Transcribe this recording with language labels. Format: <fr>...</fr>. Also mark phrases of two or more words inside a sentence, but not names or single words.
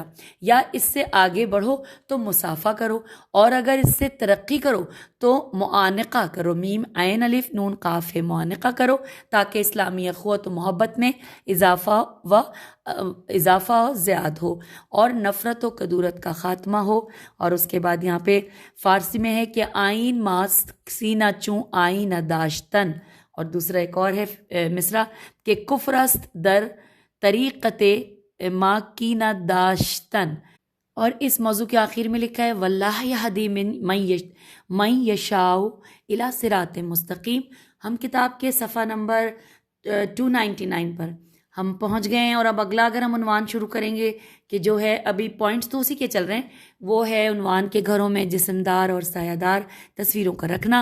<ur>یا اس سے آگے بڑھو تو مصافحہ کرو، اور اگر اس سے ترقی کرو تو معانقہ کرو، میم عین الف نون قاف ہے، معانقہ کرو، تاکہ اسلامی اخوت و محبت میں اضافہ زیاد ہو اور نفرت و کدورت کا خاتمہ ہو۔ اور اس کے بعد یہاں پہ فارسی میں ہے کہ</ur> <fa>آئین ماسک سینہ چوں آئین داشتن،</fa> <ur>اور دوسرا ایک اور ہے مصرع کہ</ur> <fa>کفرست در طریقت ما کینہ داشتن،</fa> <ur>اور اس موضوع کے آخر میں لکھا ہے</ur> <ar>واللہ یہدی من یشاء الی صراط مستقیم۔</ar> <ur>ہم کتاب کے صفحہ نمبر 299 پر ہم پہنچ گئے ہیں، اور اب اگلا اگر ہم عنوان شروع کریں گے کہ جو ہے ابھی پوائنٹس تو اسی کے چل رہے ہیں، وہ ہے عنوان کے گھروں میں جسمدار اور سایہ دار تصویروں کا رکھنا۔</ur>